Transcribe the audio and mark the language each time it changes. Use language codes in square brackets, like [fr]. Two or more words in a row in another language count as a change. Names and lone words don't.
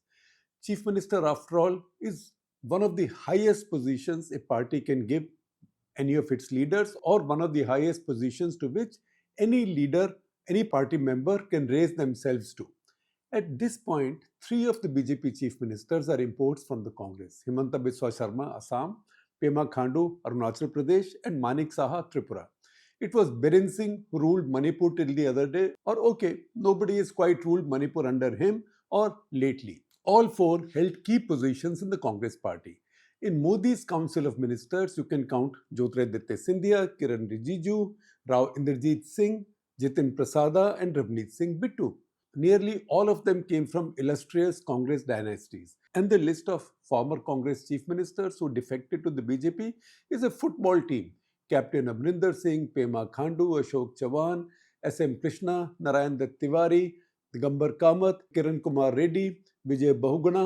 [en] Chief minister, after all, is one of the highest positions a party can give any of its leaders, or one of the highest positions to which any leader, any party member can raise themselves to. At this point, 3 of the BJP chief ministers are imports from the Congress: Himanta Biswa Sharma, Assam; Pema Khandu, Arunachal Pradesh; and Manik Saha, Tripura. It was Biren Singh who ruled Manipur till the other day, or okay, nobody has quite ruled Manipur under him, or lately. All 4 held key positions in the Congress party. In Modi's Council of Ministers, you can count Jyotiraditya Scindia, Kiran Rijiju, Rao Inderjeet Singh, Jitin Prasada, and Ravneet Singh Bittu. Nearly all of them came from illustrious Congress dynasties. And the list of former Congress chief ministers who defected to the BJP is a football team. Captain Amrinder Singh, Pema Khandu, Ashok Chavan, S.M. Krishna, Narayan Dutt Tiwari, Digambar Kamath, Kiran Kumar Reddy, Vijay Bahuguna.